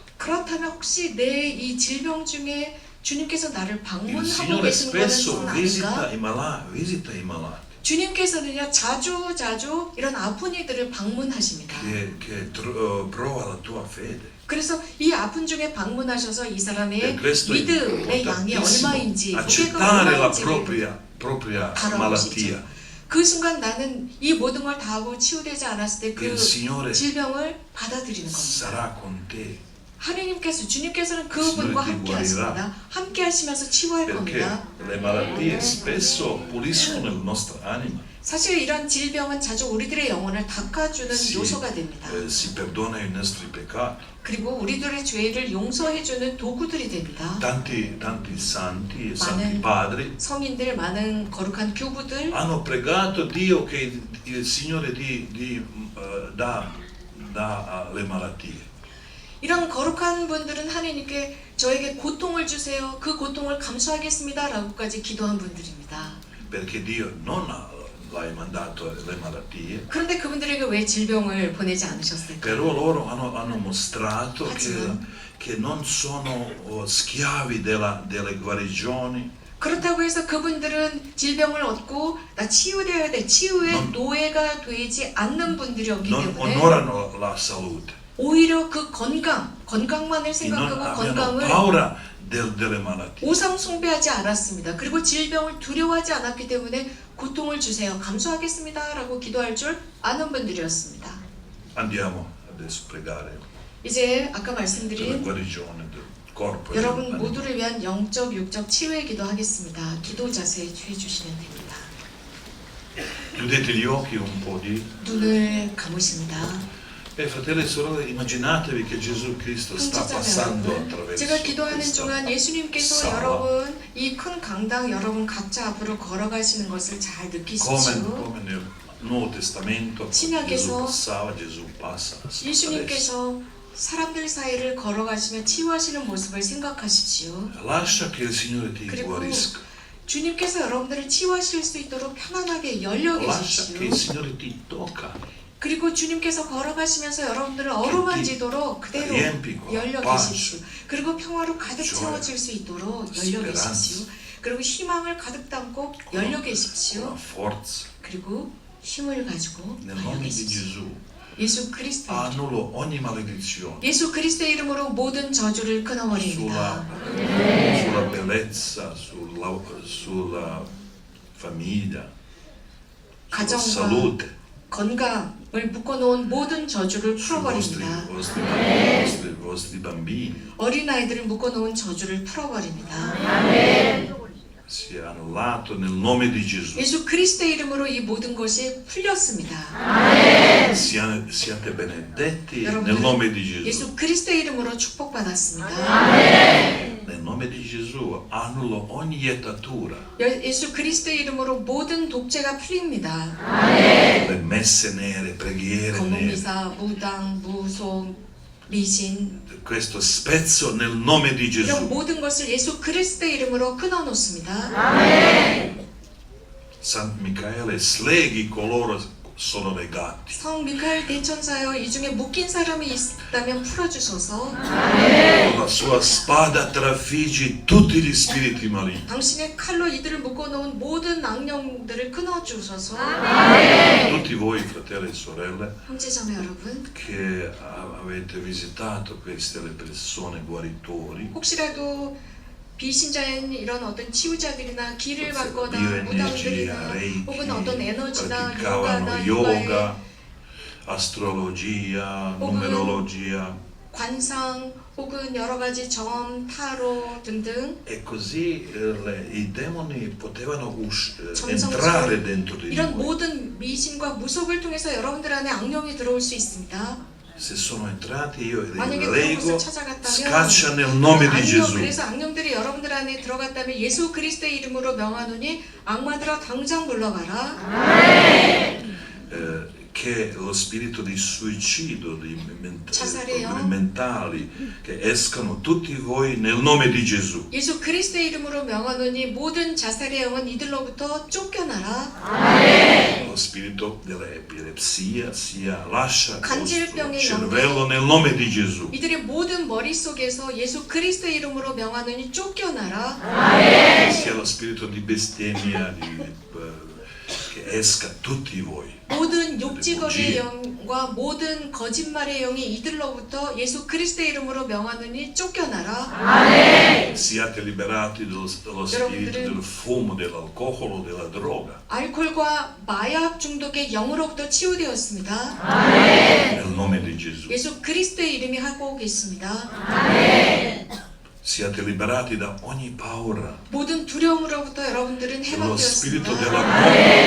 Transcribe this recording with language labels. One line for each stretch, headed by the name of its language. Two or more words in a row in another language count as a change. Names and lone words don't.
Korean: 그렇다면 혹시 내 이 질병 중에 주님께서 나를
Italian: Il
Korean: 방문하고
Italian: Signore
Korean: 계신 거는
Italian: spesso
Korean: 아닌가?
Italian: visita i malati
Korean: 주님께서는요 자주 이런 아픈 이들을 방문하십니다.
Italian: che prova la tua fede.
Korean: 그래서 이 아픈 중에 방문하셔서 이 사람의
Italian: Per questo è
Korean: 믿음의 양이
Italian: importantissimo
Korean: 얼마인지 무게가
Italian: accettare la
Korean: 얼마인지를
Italian: propria
Korean: 바라보시죠.
Italian: malattia.
Korean: 그 순간 나는 이 모든 걸 다 하고 치유되지 않았을 때 그
Italian: Il Signore
Korean: 질병을 받아들이는 겁니다.
Italian: sarà con te.
Korean: 하나님께서 주님께서는
Italian: Signore
Korean: 그분과
Italian: ti
Korean: 함께
Italian: guarirà.
Korean: 하십니다. 함께 하시면서 치유할
Italian: Perché
Korean: 겁니다.
Italian: le malattie spesso puliscono la nostra anima.
Korean: 사실 이런 질병은 자주 우리들의 영혼을 닦아주는
Italian: Si,
Korean: 요소가 됩니다.
Italian: si perdona i nostri peccati.
Korean: 그리고 우리들의 죄를 용서해주는 도구들이 됩니다.
Italian: Tanti santi e
Korean: 많은
Italian: santi padri
Korean: 성인들, 많은 거룩한 교부들
Italian: hanno pregato Dio che il Signore dà le malattie.
Korean: 이런 거룩한 분들은 하나님께 저에게 고통을 주세요. 그 고통을 감수하겠습니다. 라고까지 기도한 분들입니다.
Italian: Perché Dio non l'ha mandato le malattie,
Korean: 그런데 그분들에게 왜 질병을 보내지 않으셨을까요?
Italian: però loro hanno mostrato
Korean: 하지만
Italian: che non sono schiavi delle guarigioni,
Korean: 그렇다고 해서 그분들은 질병을 얻고 나 치유되어야 돼. 치유의 노예가 되지 않는 분들이었기
Italian: non
Korean: 때문에
Italian: onorano la salute,
Korean: 오히려 그 건강만을
Italian: e non
Korean: 생각하고
Italian: abbiano
Korean: 건강을
Italian: paura delle malattie.
Korean: 우상 숭배하지 않았습니다. 그리고 질병을 두려워하지 않았기 때문에 고통을 주세요. 감수하겠습니다. 라고 기도할 줄 아는 분들이었습니다.
Italian: Andiamo adesso a pregare
Korean: 이제 아까
Italian: per la
Korean: 말씀드린
Italian: guarigione del corpo e
Korean: 여러분
Italian: dell'anima.
Korean: 모두를 위한 영적, 육적 치유의 기도하겠습니다. 기도 자세에 취해 주시면 됩니다.
Italian: Chiudete gli occhi un po' di...
Korean: 눈을 감으십니다.
Italian: fratelli e sorelle, immaginatevi che Gesù Cristo sta passando attraverso
Korean: 제가 기도하는
Italian: questa
Korean: 동안 예수님께서
Italian: sala.
Korean: 여러분 이 큰 강당 여러분 각자 앞으로 걸어가시는 것을 잘 느끼시죠.
Italian: Come nel Nuovo Testamento
Korean: 신약에서
Italian: Gesù passa adesso.
Korean: 예수님께서 사람들 사이를 걸어가시며 치유하시는 모습을 생각하십시오.
Italian: Lascia che il Signore ti
Korean: 그리고
Italian: guarisca.
Korean: 주님께서 여러분들을 치유하실 수 있도록 편안하게 열려
Italian: Lascia che il
Korean: 계십시오.
Italian: Signore ti tocca.
Korean: 그리고 주님께서 걸어가시면서 여러분들을 어루만지도록 그대로
Italian: riempi
Korean: 열려
Italian: con
Korean: 계십시오. 그리고 평화로 가득
Italian: joy,
Korean: 채워질 수 있도록 열려
Italian: speranza.
Korean: 계십시오. 그리고 희망을 가득 담고 열려
Italian: Con
Korean: 계십시오.
Italian: forza.
Korean: 그리고 힘을 가지고
Italian: Nel
Korean: 열려
Italian: nome di
Korean: 계십시오.
Italian: Gesù
Korean: 예수 그리스도
Italian: annullo ogni maledizione
Korean: 예수 그리스도의 이름으로 모든 저주를
Italian: sulla,
Korean: 끊어버립니다.
Italian: sulla bellezza, sulla famiglia, sulla
Korean: 가정과
Italian: salute.
Korean: 건강을 묶어놓은 모든 저주를
Italian: Sui vostri,
Korean: 풀어버립니다.
Italian: vostri bambini
Korean: 어린아이들을 묶어놓은 저주를 풀어버립니다.
Italian: sia annullato nel nome di Gesù.
Korean: 예수 그리스도의 이름으로 이 모든 것이 풀렸습니다.
Italian: Siate benedetti nel
Korean: 여러분들,
Italian: nome di Gesù.
Korean: 예수 그리스도의 이름으로 축복받았습니다.
Italian: Nel nome di Gesù annullo ogni yettatura,
Korean: 예수 그리스도의 이름으로 모든 독재가 풀립니다.
Italian: le messe nere, preghiere nere.
Korean: 거문미사, 무당, 무속, 미신
Italian: Questo spezzo nel nome di
Korean: 이런
Italian: Gesù.
Korean: 모든 것을 예수 그리스도의 이름으로 끊어놓습니다.
Italian: San Michele sleghi coloro sono legati.
Korean: 성 미카엘 대천사여 이 중에 묶인 사람이 있다면 풀어주소서.
Italian: Con la sua spada trafiggi tutti gli spiriti maligni.
Korean: 당신의 칼로 이들을 묶어놓은 모든 악령들을 끊어주소서.
Italian: Tutti voi, fratelli e sorelle,
Korean: 형제자매 여러분,
Italian: che avete visitato queste le persone guaritori,
Korean: 혹시라도 비신자인 이런 어떤 치유자들이나 길을 받거나
Italian: bioenergia,
Korean: 무당들이나
Italian: reiki,
Korean: 혹은 어떤 에너지나
Italian: praticavano
Korean: 요가나
Italian: yoga,
Korean: 요가의
Italian: astrologia,
Korean: 혹은
Italian: numerologia.
Korean: 관상 혹은 여러 가지 점, 타로 등등
Italian: E così i demoni potevano
Korean: 점성술,
Italian: entrare dentro di
Korean: 이런
Italian: noi.
Korean: 모든 미신과 무속을 통해서 여러분들 안에 악령이 들어올 수 있습니다.
Italian: Se sono entrati io li
Korean: 만약에 그런
Italian: lego,
Korean: 곳을 찾아갔다면
Italian: scaccia nel nome di Gesù.
Korean: 그래서 악령들이 여러분들 안에 들어갔다면 예수 그리스도의 이름으로 명하노니 악마들아 당장 물러가라.
Italian: Che lo spirito di suicidio, di
Korean: 자살해요.
Italian: problemi mentali, che escano tutti voi nel nome di Gesù.
Korean: 예수 그리스도의 이름으로 명하노니 모든 자살의 영은 이들로부터 쫓겨나라.
Italian: Lo spirito dell'epilessia lascia il vostro
Korean: 간질병의
Italian: cervello nel nome di Gesù.
Korean: 이들의 모든 머릿속에서 예수 그리스도의 이름으로 명하노니 쫓겨나라.
Italian: Sia lo spirito di bestemmia, che esca tutti voi.
Korean: 모든 욕지거리의 영과 모든 거짓말의 영이 이들로부터 예수 그리스도의 이름으로 명하노니 쫓겨나라.
Italian: Siate liberati dallo spirito del fumo, dell'alcol, della droga.
Korean: 알코올과 마약 중독의 영으로부터 치유되었습니다.
Italian: Nel nome di Gesù.
Korean: 예수 그리스도의 이름이 하고 계십니다.
Italian: Siate liberati da ogni paura.
Korean: 모든 두려움으로부터 여러분들은
Italian: Lo spirito
Korean: 해방되었습니다.